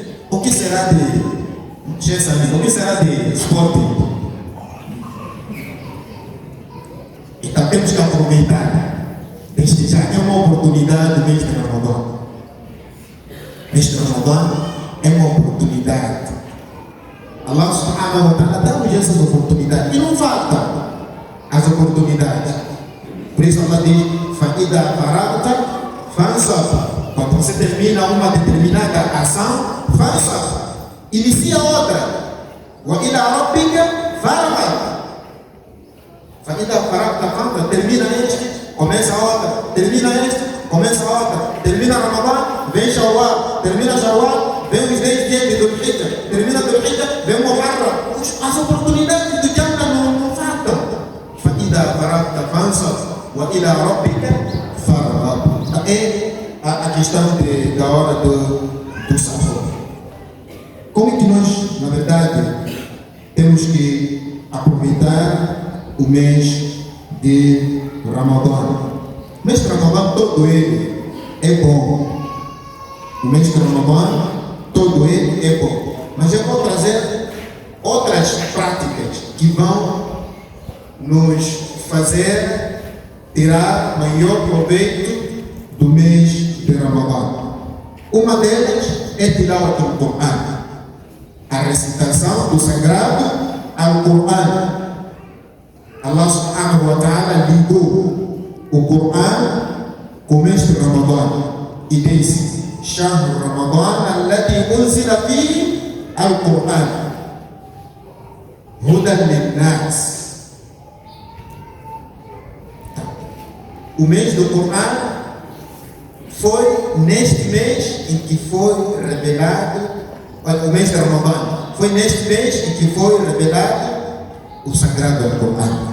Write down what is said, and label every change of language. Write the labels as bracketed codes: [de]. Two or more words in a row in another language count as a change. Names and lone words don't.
[pt] O que será de o que será de esporte? Então temos que aproveitar. Este já é uma oportunidade neste Ramadã. Este Ramadã é uma oportunidade. [ar] الله سبحانه وتعالى [pt] dá-nos essas oportunidades. E não faltam as oportunidades. Por isso Allah diz: [ar] فَإِذَا فَرَغْتَ فَانْصَبْ. [pt] Quando você termina uma determinada ação, faça. Inicia outra. [ar] وَإِلَى رَبِّكَ فَارْغَبْ. فَإِذَا فَرَغْتَ فَانْصَبْ. [pt] Termina este, começa outra. Termina este, começa outra. Termina Ramadã, vem Shawwal. Termina Shawwal, vem os 10 dias de Dhul-Hijjah. Termina Dhul-Hijjah, vem Muharram. As oportunidades do Jannah não faltam. [ar] فَإِذَا فَرَغْتَ فَانْصَبْ وَإِلَى رَبِّكَ فَارْغَبْ. [pt] É a questão da hora do sahur. Como é que nós, na verdade, temos que aproveitar o mês de Ramadã? O mês de Ramadã, todo ele é bom. O mês de Ramadã, todo ele é bom. Mas eu vou trazer outras práticas que vão nos fazer tirar maior proveito do mês de Ramadã. Uma delas é tirar o Coran, a recitação do sagrado Al-Quran. [ar] الله سبحانه وتعالى [pt] ligou o Coran com o mês de Ramadã e disse: [ar] شهر رمضان الذي أنزل فيه القرآن هدى للناس. [pt] O mês do Coran foi neste mês em que foi revelado, o mês de Ramadã, foi neste mês em que foi revelado o Sagrado Al-Quran.